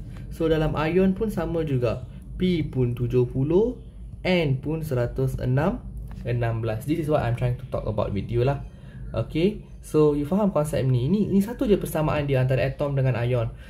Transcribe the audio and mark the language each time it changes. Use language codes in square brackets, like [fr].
[ms] So dalam ion pun sama juga. P pun 70, N pun 116. [en] This is what I'm trying to talk about with you lah. Okay, so you [ms] faham konsep ni. Ini satu je persamaan dia antara atom dengan ion.